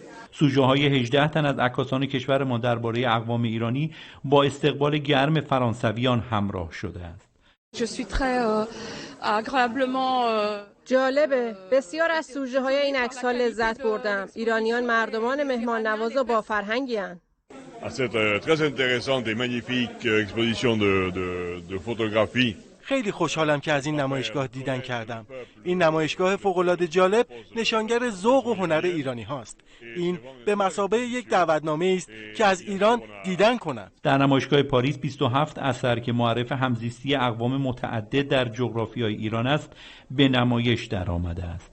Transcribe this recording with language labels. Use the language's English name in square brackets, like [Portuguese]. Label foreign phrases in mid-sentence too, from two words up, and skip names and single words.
[Persian] سوژه های 18 تن از عکاسان کشور ما درباره اقوام ایرانی با استقبال گرم فرانسویان همراه شده است. جالبه. بسیار از سوژه های این عکس‌ها لذت بردم. ایرانیان مردمان مهمان نواز و با فرهنگی هستند. [French] très intéressante et magnifique exposition de photographie. [Persian] خیلی خوشحالم که از این نمایشگاه دیدن کردم. این نمایشگاه فوق‌العاده جالب نشانگر ذوق و هنر ایرانی هاست. این به مثابه یک دعوتنامه است که از ایران دیدن کنند. در نمایشگاه پاریس 27 اثر که معرف همزیستی اقوام متعدد در جغرافیای ایران است به نمایش درآمده است.